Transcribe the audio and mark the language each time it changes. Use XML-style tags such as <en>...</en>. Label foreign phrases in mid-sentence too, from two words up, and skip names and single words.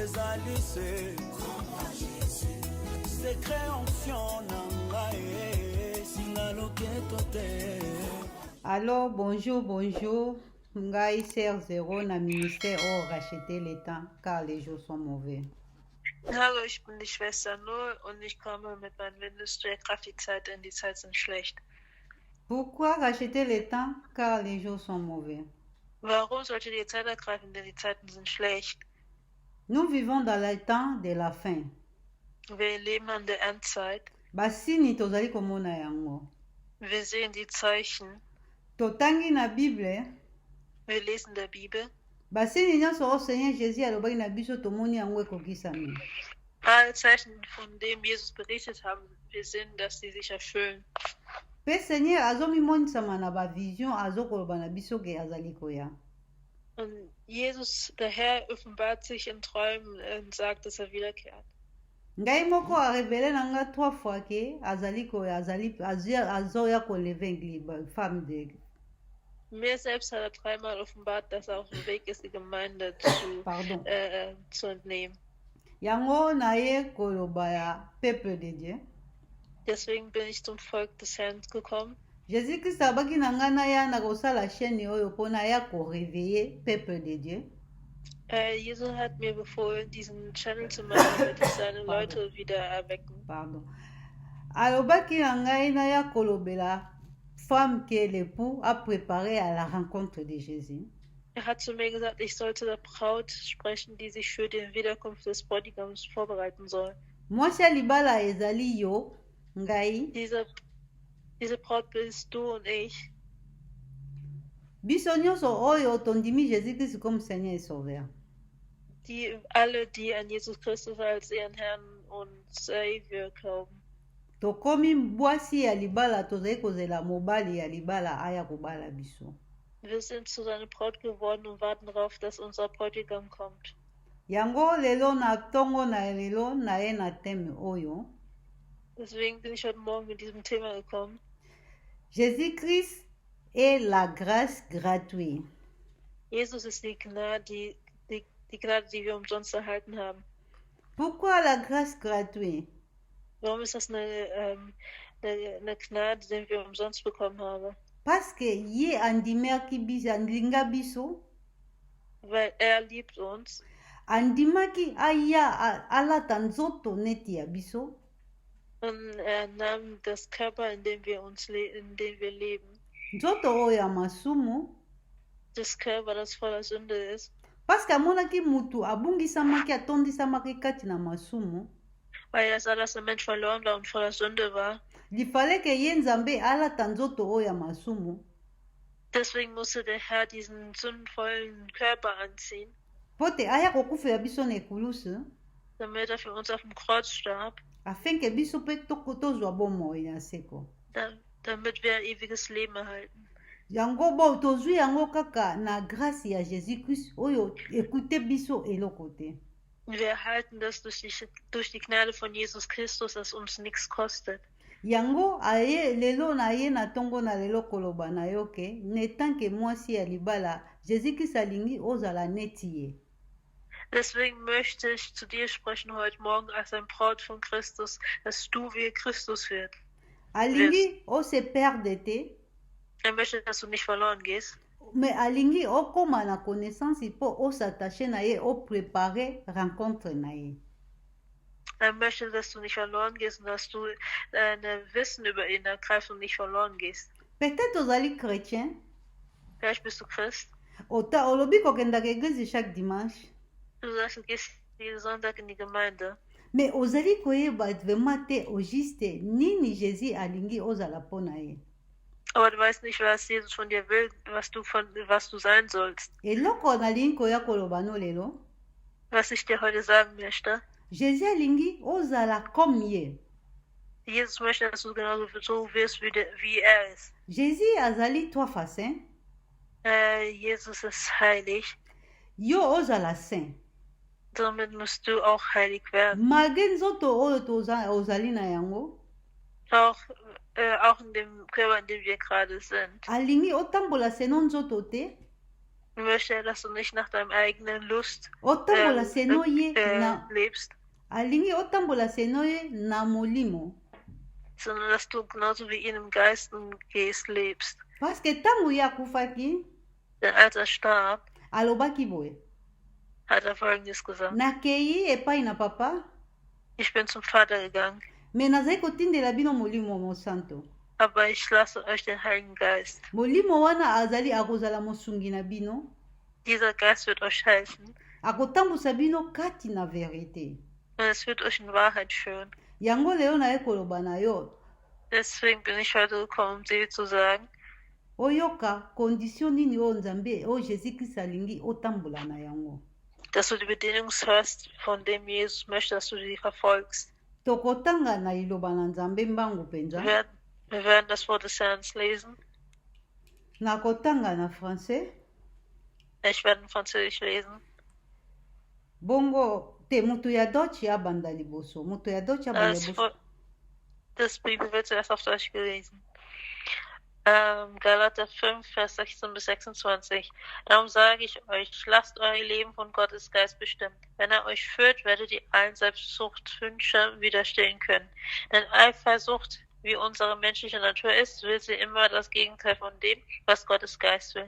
<ln>malice secret onction nangae singaloketo te.</ln> <fr>Alors, bonjour. Ngai Serre Zéro na ministère racheter les temps car les jours sont mauvais.</fr> <de>Hallo, ich bin die Schwester Null und ich komme mit meinem Ministry. Die Zeiten sind schlecht.</de> <fr>Pourquoi racheter les temps car les jours sont mauvais?</fr> <de>Warum sollte die Zeit ergreifen, denn die Zeiten sind schlecht?</de> <fr>Nous vivons dans le temps de la fin.</fr> <de>Wir leben an der Endzeit.</de> <ln>Basini tozali komona yango.</ln> <de>Wir sehen die Zeichen.</de> <ln>Totangi na Bible.</ln> <de>Wir lesen der Bibel.</de> <ln>Basini nyonso o Seigneur Jésus alobaki na biso tomoni yango ekokisami.</ln> <de>Alle Zeichen, von denen Jesus berichtet haben, wir sehen, dass sie sich erfüllen.</de> <ln>Pe Seigneur azomimonisama na bavision azokoloba na biso ke azali koya.</ln> <de>Und Jesus, der Herr, offenbart sich in Träumen und sagt, dass er wiederkehrt.</de> <ln>Ngai moko arevele na nga 3 fois ke azali koya azoya koleve</ln> <fr>femme de.</fr> <de>Mir selbst hat er 3-mal offenbart, dass er auf dem Weg ist, die Gemeinde zu entnehmen.</de> <ln>Yango na ye koloba ya</ln> <fr>peuple de Dieu.</fr> <de>Deswegen bin ich zum Volk des Herrn gekommen.</de> <ln>Jésus Christ abaki na nga na ya na kosala chaîne oyo mpona ya koréveiller</ln> <fr>peuple de Dieu.</fr> <de>Jesus hat mir befohlen, diesen Channel zu machen, damit ich seine Leute wieder erwecken.</de> <ln>Alobaki na ngai na ya kolobela</ln> <fr>femme que l'époux a préparé à la rencontre de Jésus.</fr> <de>Er hat zu mir gesagt, ich sollte der Braut sprechen, die sich für die Wiederkunft des Bräutigams vorbereiten soll.</de> <ln>Mwasi ya libala ezali yo, ngai.</ln> <de>Diese Braut bist du und ich.</de> <ln>Biso nyonso oyo tondimi Jésus Christ</ln> <fr>comme Seigneur et Sauveur.</fr> <de>Alle, die an Jesus Christus als ihren Herrn und Savior glauben.</de> <ln>Tokomi bwasi ya libala tozali kozela mobali ya libala aya kobala biso.</ln> <de>Wir sind zu seiner Braut geworden und warten darauf, dass unser Bräutigam kommt.</de> <ln>Yango lelo na tongo na lelo na ye na teme oyo.</ln> <de>Deswegen bin ich heute Morgen mit diesem Thema gekommen.</de> <fr>Jésus Christ est la grâce gratuite.</fr> <de>Jesus ist die Gnade, die Gnade, die wir umsonst erhalten haben.</de> <fr>Pourquoi la grâce gratuite?</fr> <de>Warum ist das eine Gnade, die wir umsonst bekommen haben?</de> <fr>Parce que</fr> <ln>ye andimaki biso andinga biso.</ln> <de>Weil er liebt uns.</de> <ln>Andimaki aya alata nzoto neti ya biso.</ln> <de>Und er nahm das Körper, in dem wir leben.</de> <ln>Nzoto oyo ya masumu.</ln> <de>Das Körper, das voller Sünde ist.</de> <fr>Parce que</fr> <ln>amonaki mutu abungisamaki atondisamaki kati na masumu.</ln> <de>Weil er sah, dass der Mensch verloren war und voller Sünde war.</de> <ln>Lifale ke ye nzambe alata nzoto oyo ya masumu.</ln> <de>Deswegen musste der Herr diesen sündvollen Körper anziehen.</de> <ln>Pote aya kokufela biso na ekulusu.</ln> <de>Damit er für uns auf dem Kreuz starb.</de> <ln>Afin ke biso pe tozwa bomoi na seko.</ln> <de>Damit wir ewiges Leben erhalten.</de> <ln>Yango bo tozwi yango kaka na grâce ya Jésus Christ oyo ekute biso eloko te.</ln> <de>Wir erhalten das durch die Gnade von Jesus Christus, das uns nichts kostet.</de> <ln>Yango aye lelo na ye na tongo na lelo koloba na yo ke ne tanke mwasi ya libala Jésus Christ alingi ozala neti ye.</ln> <de>Deswegen möchte ich zu dir sprechen heute Morgen als ein Braut von Christus, dass du wie Christus wirst.</de> <ln>Alingi o</ln> <fr>se perde</fr> <ln>te.</ln> <de>Er möchte, dass du nicht verloren gehst.</de> <ln>Mais alingi o koma na connaissance po</ln> <fr>o s'attacher</fr> <ln>na ye</ln> <fr>o préparer rencontre</fr> <ln>na ye.</ln> <de>Er möchte, dass du nicht verloren gehst und dass du dein Wissen über ihn ergreifst und nicht verloren gehst.</de> <ln>Peut-être ozali chrétien.</ln> <de>Vielleicht bist du Christ.</de> <ln>Olobi kokendaka église chaque dimanche.</ln> <de>Du sagst, du gehst jeden Sonntag in die Gemeinde.</de> <ln>Mais ozali koyeba vraiment te</ln> <fr>au juste</fr> <ln>nini Jésus alingi ozala pona ye.</ln> <de>Aber du weißt nicht, was Jesus von dir will, was du sein sollst.</de> <ln>Eloko nalingi koya koloba no lelo.</ln> <de>Was ich dir heute sagen möchte.</de> <ln>Jésus alingi ozala comme ye.</ln> <de>Jesus möchte, dass du genauso so wirst, wie er ist.</de> <ln>Jésus azali 3</ln> <fr>fois saint.</fr> <de>Jesus ist heilig.</de> <ln>Yo ozala saint.</ln> <de>Damit musst du auch heilig werden.</de> <ln>Malgré nzoto oyo ozali na yango.</ln> <de>Auch in dem Körper, in dem wir gerade sind.</de> <ln>Alingi otambola seno nzoto te.</ln> <de>möchte er, dass du nicht nach deinem eigenen Lust</de> <ln>otambola seno ye na</ln> <de>lebst,</de> <ln>alingi otambola seno ye na molimo</ln> <de>sondern dass du genauso wie ihn im Geist und Geist lebst.</de> <ln>parce que ntango ye akufaki</ln> <de>Denn als er starb,</de> <ln>alobaki boye</ln> <de>hat er Folgendes gesagt:</de> <ln>nakei epai na papa</ln> <de>Ich bin zum Vater gegangen,</de> <ln>me nazali kotindela bino molimo mosanto</ln> <de>aber ich lasse euch den Heiligen Geist.</de> <ln>molimo wana azali akozala mosungi na bino</ln> <de>Dieser Geist wird euch helfen</de> <ln>akotambusa bino kati na verite</ln> <de>und es wird euch in Wahrheit führen.</de> <ln>yango lelo naye koloba na yo</ln> <de>Deswegen bin ich heute gekommen, um dir zu sagen,</de> <ln>oyoka condition nini oyo nzambe oyo jésus kristo alingi otambola na yango</ln> <de>dass du die Bedingung hörst, von dem Jesus möchte, dass du die verfolgst.</de> <ln>tokotanga na liloba na nzambe mbangu mpenza</ln> <de>Wir werden das Wort des Herrn lesen.</de> <ln>nakotanga na français</ln> <de>Ich werde in Französisch lesen.</de> <ln>bongo te moto ya deutsch abanda liboso moto ya deutsch abanda liboso</ln> <de>Das Bibel wird zuerst auf Deutsch gelesen. Galater 5, Vers 16 bis 26. Darum sage ich euch, lasst euer Leben von Gottes Geist bestimmen. Wenn er euch führt, werdet ihr allen Selbstsuchtwünschen widerstehen können. Denn Eifersucht, wie unsere menschliche Natur ist, will sie immer das Gegenteil von dem, was Gottes Geist will.</de>